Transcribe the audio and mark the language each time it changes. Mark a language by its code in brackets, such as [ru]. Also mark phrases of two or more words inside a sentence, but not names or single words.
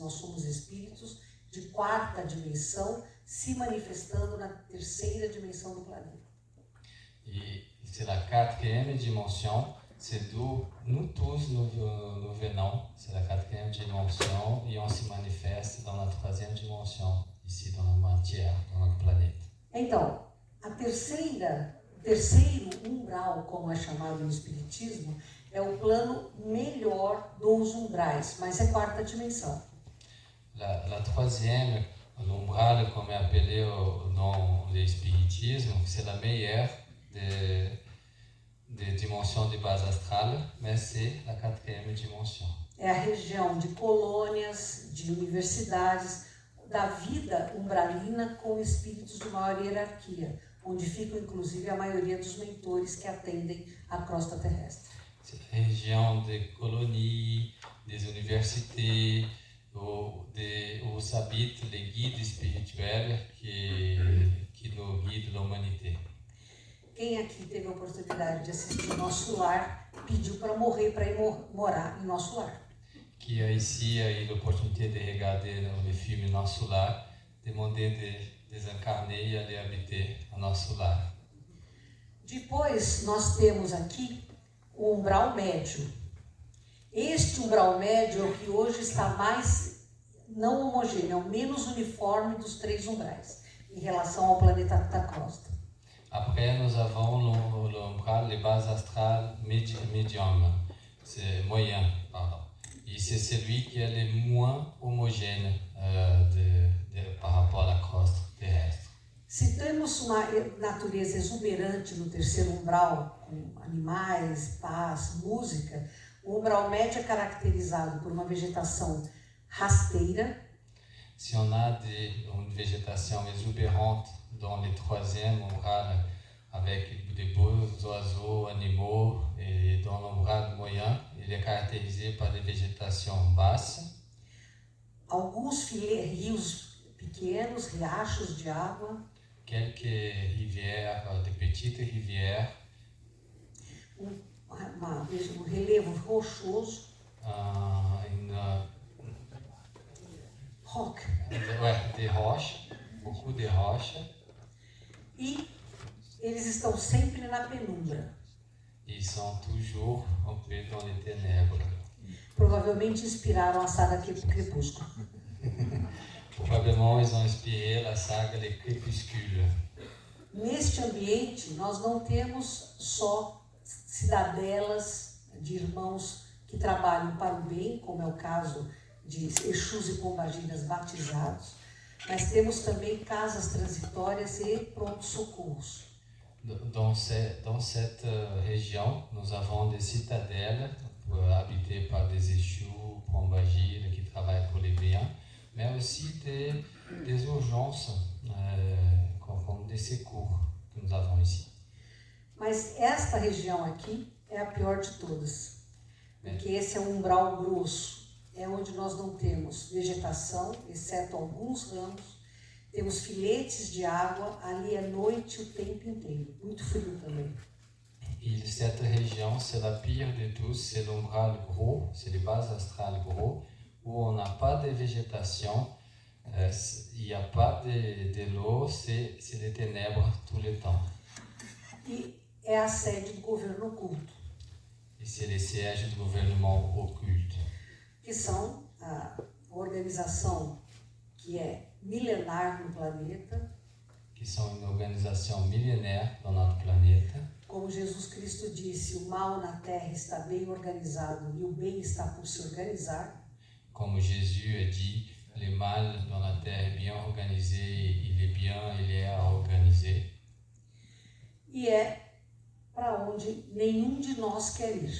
[pt] Nós somos espíritos de quarta dimensão, se manifestando na terceira dimensão do planeta. [fr] Et c'est la quatrième dimension, c'est d'où nous tous nous venons, c'est la quatrième dimension, et on se manifeste dans la troisième dimension, ici dans la matière, dans notre planète. [pt] Então, o terceiro umbral, como é chamado no espiritismo, é o plano melhor dos umbrais, mas é quarta dimensão. [fr] La troisième, l'umbral, comme est appelé dans l'espiritisme, c'est la meilleure des dimensions de base astrale, mais c'est la quatrième dimension. [pt] É a região de colônias, de universidades, da vida umbralina com espíritos de maior hierarquia, onde ficam inclusive a maioria dos mentores que atendem a crosta terrestre. [fr] C'est la région des colonies, des universités, où habitent les guides spirituels qui nous guident l'humanité. [pt] Quem aqui teve a oportunidade de assistir Nosso Lar pediu para morrer para ir morar em Nosso Lar. [fr] Qui a ici eu l'opportunité de regarder le film Nosso Lar, demander de desencarner e aller habiter a Nosso Lar. [pt] Depois nós temos aqui o umbral médio. Este umbral médio é o que hoje está mais não homogêneo, é o menos uniforme dos três umbrais, em relação ao planeta da crosta. [fr] Après, nous avons l'umbral, les bases astrales médium, c'est moyen, pardon. Et c'est celui qui est le moins homogène par rapport à la croste terrestre. [pt] Se temos uma natureza exuberante no terceiro umbral, com animais, paz, música, o umbral médio é caracterizado por uma vegetação rasteira. [fr] Si on a une végétation exubérante dans le troisième umbral, avec des beaux oiseaux, animaux, et dans l'umbral moyen, il est caractérisé par des végétations basses. [pt] Alguns rios pequenos, riachos de água. [fr] Quelques rivières, de petites rivières. [pt] um relevo rochoso, rock, de rocha, [fr] beaucoup de rocha, [pt] e eles estão sempre na penumbra. [fr] Ils sont toujours un peu dans les ténèbres. [pt] Provavelmente inspiraram a saga Crepúsculo. [fr] Provavelmente ils ont inspiré la saga Les Crépuscules. [pt] Neste ambiente, nós não temos só cidadelas de irmãos que trabalham para o bem, como é o caso de Exus e Pombagiras batizados, mas temos também casas transitórias e pronto-socorros. [fr] Dans cette région, nous avons des citadelles habitées par des échous, pombagiras qui travaillent pour les biens, mais aussi des urgences, comme des secours que nous avons ici. [pt] Mas esta região aqui é a pior de todas, porque esse é um umbral grosso, é onde nós não temos vegetação, exceto alguns ramos. Temos filetes de água, ali é noite o tempo inteiro, muito frio também. [fr] Et cette région, c'est la pire de tous, c'est l'umbral gros, c'est les bases astrales gros, où on n'a pas de végétation, il n'y a pas de l'eau, c'est les ténèbres tout le temps. [pt] E é a sede do governo oculto. [fr] Et c'est les sièges du gouvernement occulte. [pt] Que são a organização que é milenar no planeta, [fr] qui sont une organisation millénaire dans notre planète. [pt] Como Jesus Cristo disse, o mal na terra está bem organizado e o bem está por se organizar. [fr] Comme Jésus a dit, le mal dans la terre est bien organisé et le bien il est à organiser. [pt] E é para onde nenhum de nós quer ir.